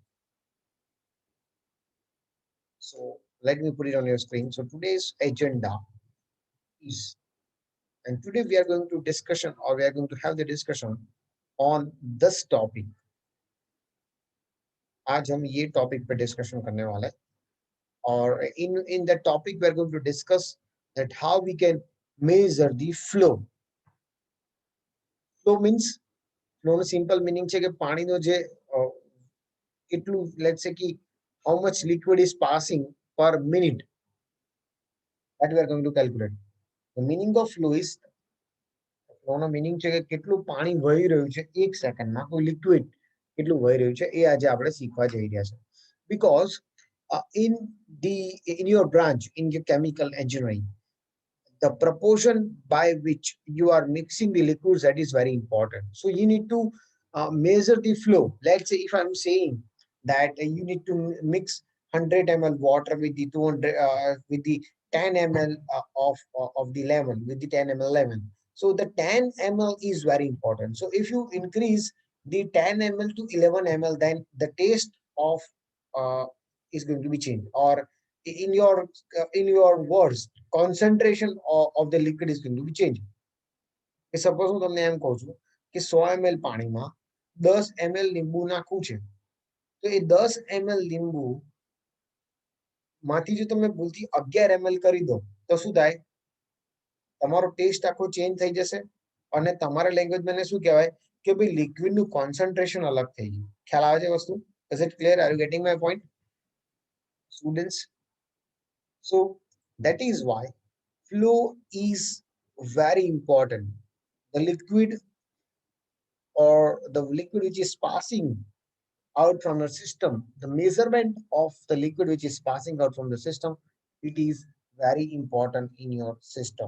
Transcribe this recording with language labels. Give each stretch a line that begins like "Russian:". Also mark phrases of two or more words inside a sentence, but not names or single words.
English: So let me put it on your screen. So today's agenda is, and today we are going to discussion or we are going to have the discussion on this topic.
Hindi: आज हम ये टॉपिक पे डिस्कशन करने वाले हैं, और
English: in that topic we are going to discuss that how we can measure the flow. Flow means,
Gujarati: flow નો
English: simple meaning
Gujarati: છે કે પાણીનો જે કેટલું,
English: let's say, how much liquid is passing per minute, that we are going to calculate. The meaning of flow is,
Gujarati: flow નો meaning છે કે કેટલું પાણી વહી રહ્યું છે એક સેકન્ડમાં, કોઈ liquid કેટલું વહી રહ્યું છે, એ આજે આપણે શીખવા જઈ રહ્યા છે.
English: Because in your branch, in your chemical engineering, the proportion by which you are mixing the liquids, that is very important. So you need to measure the flow. Let's say if I'm saying that you need to mix 100 ml water with the 200 with the 10 ml of the lemon, with the 10 ml lemon. So the 10 ml is very important. So if you increase the 10 ml to 11 ml, then the taste of is going to be changed, or in your words, concentration of the liquid is going to be changed.
Gujarati: Suppose હું તમને એમ કહું છું કે 100 ml પાણીમાં 10 ml લીંબુ નાખવું છે, તો એ 10 ml લીંબુ માંથી જો તમે ભૂલથી 11 ml કરી દો, તો શું થાય? તમારો ટેસ્ટ આખો ચેન્જ થઈ જશે, અને તમારા લેંગ્વેજમાં એને શું કહેવાય કે ભાઈ લિક્વિડનું કોન્સન્ટ્રેશન અલગ થઈ ગયું. ખ્યાલ આવે છે વસ્તુ?
English: Is it clear? Are you getting my point, students? So that is why flow is very important. The liquid or the liquid which is passing out from the system, the measurement of the liquid which is passing out from the system, it is very important in your system.